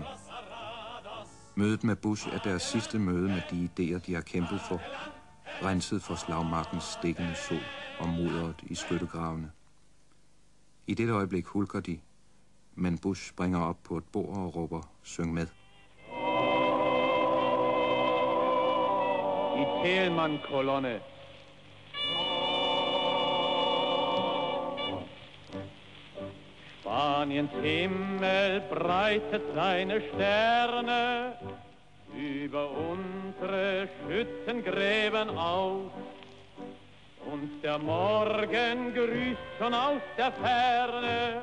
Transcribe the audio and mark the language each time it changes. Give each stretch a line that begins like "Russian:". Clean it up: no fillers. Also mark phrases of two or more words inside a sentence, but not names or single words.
Danish: Mødet med Busch er deres sidste møde med de idéer, de har kæmpet for, renset for slagmarkens stikkende sol og mudderet i skyttegravene. I dette øjeblik hulker de, men Busch springer op på et bord og råber: "Syng med."
German: Die Thälmann-Kolonne. Spaniens Himmel breitet seine Sterne über unsere Schützengräben aus, und der Morgen grüßt schon aus der Ferne.